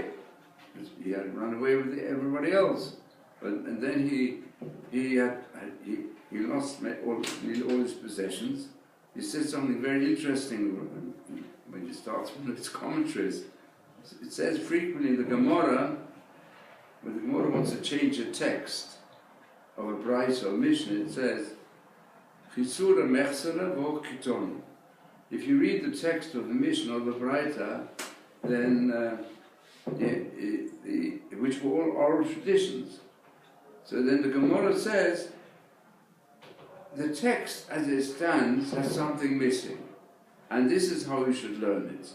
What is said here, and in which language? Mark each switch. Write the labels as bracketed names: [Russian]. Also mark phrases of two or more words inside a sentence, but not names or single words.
[English] He had to run away with everybody else. And then he lost all his possessions. He said something very interesting when he starts one of his commentaries. It says frequently in the Gemara, when the Gemara wants to change a text of a Berachot or Mishnah, it says, [Aramaic] חסורי מחסרא והכי קתני. [English] If you read the text of the Mishnah or the Berachot, then which were all oral traditions. So then the Gemara says, the text as it stands has something missing, and this is how we should learn it.